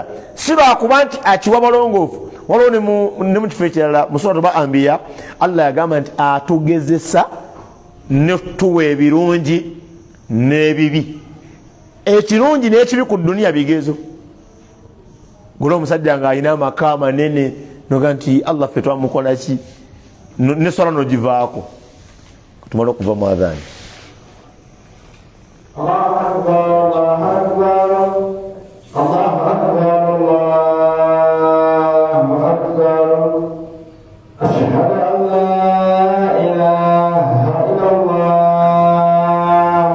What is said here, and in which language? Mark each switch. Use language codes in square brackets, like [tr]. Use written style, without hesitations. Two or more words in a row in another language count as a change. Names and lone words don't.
[lg] Si lwakuba nti akiwa balongoofu. Waliwo ne mu kifo ekirala mu suratu Anbiya Allah yagamba nti atugezesa ne tuwa ebirungi n'ebibi. Ekirungi n'ekibi ku duniya bigezo. Gula omusajja nga alina amaka manene noga nti Allah ffe twamukola ki ne swala nogivaako tumala okuva mu adhaani. [ar] الله أكبر الله أكبر الله أكبر الله أكبر. أشهد أن لا إله إلا الله.